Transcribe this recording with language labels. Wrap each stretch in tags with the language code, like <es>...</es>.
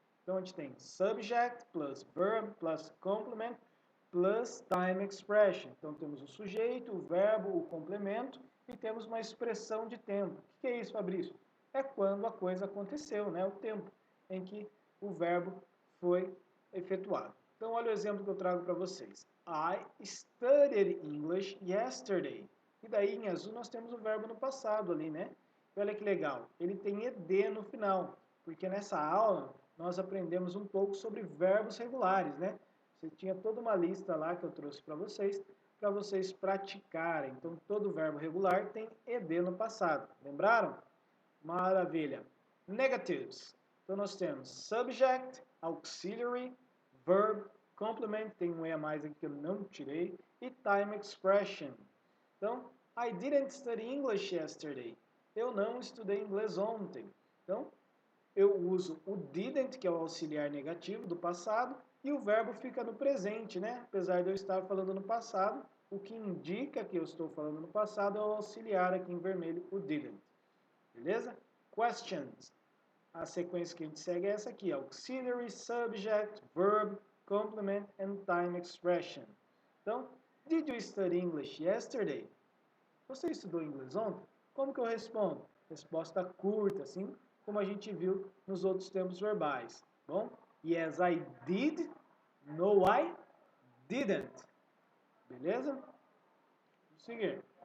<pt>Então a gente tem</pt> <en>subject plus verb plus complement plus time expression.</en> <pt>Então temos o sujeito, o verbo, o complemento e temos uma expressão de tempo. O que é isso, Fabrício? É quando a coisa aconteceu, né? O tempo em que o verbo foi efetuado. Então olha o exemplo que eu trago para vocês.</pt> <en>I studied English yesterday.</en> <pt>E daí em azul nós temos o verbo no passado ali, né? E olha que legal, ele tem ed no final, porque nessa aula nós aprendemos um pouco sobre verbos regulares, né? Você tinha toda uma lista lá que eu trouxe para vocês praticarem. Então, todo verbo regular tem ed no passado. Lembraram? Maravilha. Negatives. Então, nós temos subject, auxiliary, verb, complement, tem um e a mais aqui que eu não tirei, e time expression.</pt> <en>Então, I didn't study English yesterday.</en> <pt>Eu não estudei inglês ontem. Então, eu uso o didn't, que é o auxiliar negativo do passado, e o verbo fica no presente, né? Apesar de eu estar falando no passado, o que indica que eu estou falando no passado é o auxiliar aqui em vermelho, o didn't. Beleza? Questions. A sequência que a gente segue é essa aqui, auxiliary, subject, verb, complement and time expression.</pt> <en>Então, did you study English yesterday?</en> <pt>Você estudou inglês ontem? Como que eu respondo? Resposta curta, assim como a gente viu nos outros tempos verbais.</pt> <en>Bom? Yes, I did. No, I didn't. Beleza?</en> <pt>Vamos seguir.</pt>